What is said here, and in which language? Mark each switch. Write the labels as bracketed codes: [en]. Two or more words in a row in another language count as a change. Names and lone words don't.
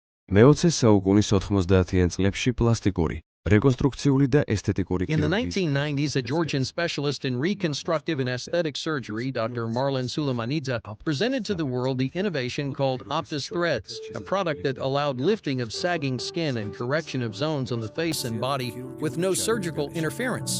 [ka] მე-20 საუკუნის 90-იან წლებში პლასტიკური, რეკონსტრუქციული და ესთეტიკური [en] In the [ka] ქირურგიის [en] 1990s, a Georgian specialist in reconstructive and aesthetic surgery, Dr. Marlon Sulamanidze, presented to the world the innovation called Aptos threads, a product that allowed lifting of sagging skin and correction of zones on the face and body with no surgical interference.